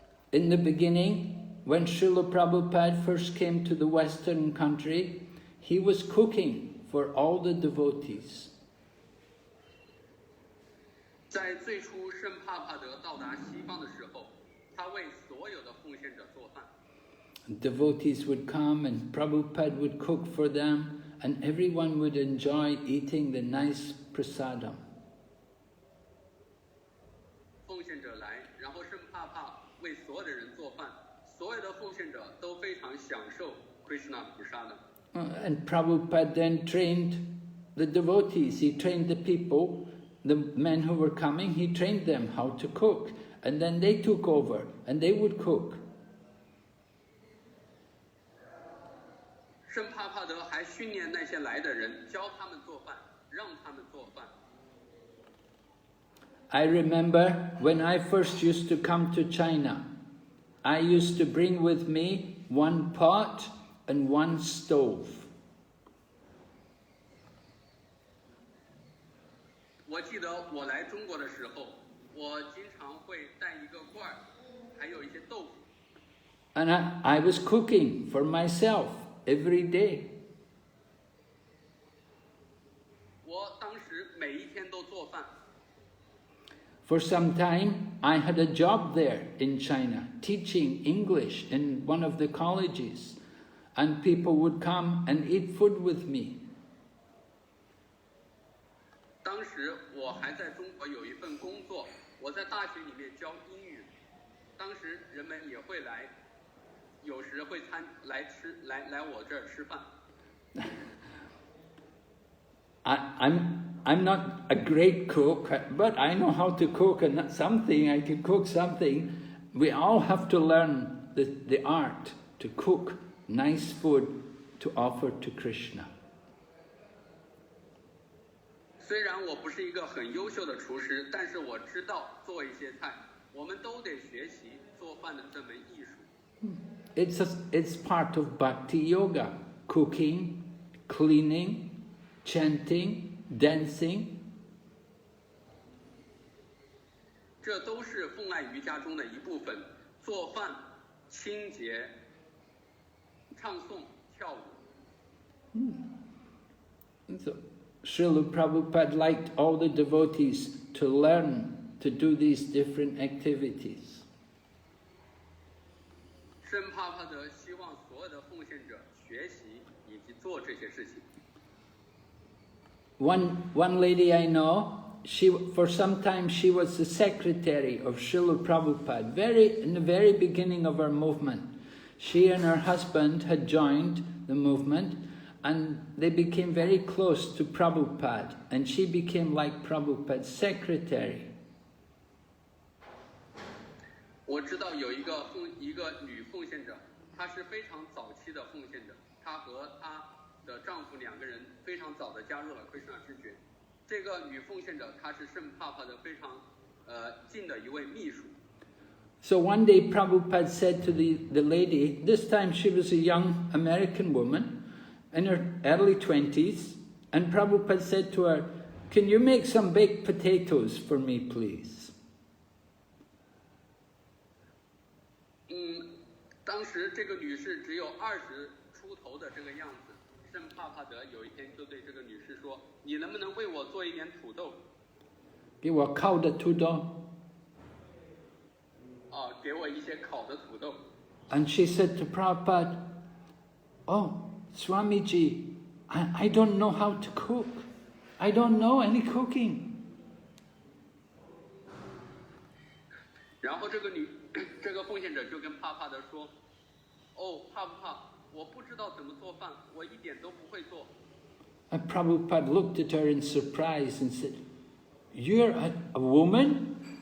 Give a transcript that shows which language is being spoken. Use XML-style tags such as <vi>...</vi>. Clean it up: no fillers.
<en>In the beginning, when Srila Prabhupada first came to the Western country, he was cooking for all the devotees.</en> <zh>在最初圣帕帕德到达西方的时候，他为所有的奉献者做饭。</zh> <en>Devotees would come and Prabhupada would cook for them, and everyone would enjoy eating the nice prasadam.</en> <zh>奉献者来，然后圣帕帕为所有的人做饭，所有的奉献者都非常享受 Krishna prasada。</zh> <en>And Prabhupada then trained the devotees. He trained the people, the men who were coming. He trained them how to cook, and then they took over and they would cook.</en> <zh>圣帕帕德还训练那些来的人，教他们做饭，让他们做饭。</zh> <en>I remember when I first used to come to China, I used to bring with me one pot and one stove.</en> <zh>我记得我来中国的时候，我经常会带一个罐儿，还有一些豆腐。</zh> <en>And I was cooking for myself every day.</en> <zh>我当时每一天都做饭。</zh> <en>For some time, I had a job there in China, teaching English in one of the colleges, and people would come and eat food with me.</en> <zh>当时我还在中国有一份工作，我在大学里面教英语。当时人们也会来，有时会来我这儿吃饭。</zh> <en>I'm not a great cook, but I know how to cook and something. I can cook something. We all have to learn the art to cook nice food to offer to Krishna.</en> <zh>虽然我不是一个很优秀的厨师，但是我知道做一些菜。我们都得学习做饭的这门艺术。</zh> <en>It's part of Bhakti Yoga, cooking, cleaning, chanting, dancing.</en> <zh>这都是奉爱瑜伽中的一部分，做饭、清洁、唱诵、跳舞。</zh> <en>So, Srila Prabhupada liked all the devotees to learn to do these different activities.</en> <zh>圣帕帕德希望所有的奉献者学习以及做这些事情。</zh> <en>One lady I know, for some time she was the secretary of Srila Prabhupada, in the very beginning of our movement. She and her husband had joined the movement and they became very close to Prabhupada, and she became like Prabhupada's secretary.</en> <zh>我知道有一个女奉献者，她是非常早期的奉献者，她和她的丈夫两个人非常早的加入了 Krishna 知觉。这个女奉献者她是圣帕帕的非常近的一位秘书。</zh> <en>So one day Prabhupada said to the lady, this time she was a young American woman in her early 20s, and Prabhupada said to her, can you make some baked potatoes for me, please?</en> <zh>当时这个女士只有20出头的这个样子，圣帕帕德有一天就对这个女士说：“你能不能为我做一点土豆？” 给我烤的土豆。给我一些烤的土豆。</zh> <en>And she said to Prabhupada, oh, Swamiji, I don't know how to cook. I don't know any cooking.</en> <zh>然后这个奉献者就跟帕帕德说：“哦，帕，我不知道怎么做饭，我一点都不会做。”</zh> <en>And Prabhupada looked at her in surprise and said, you're a woman?</en>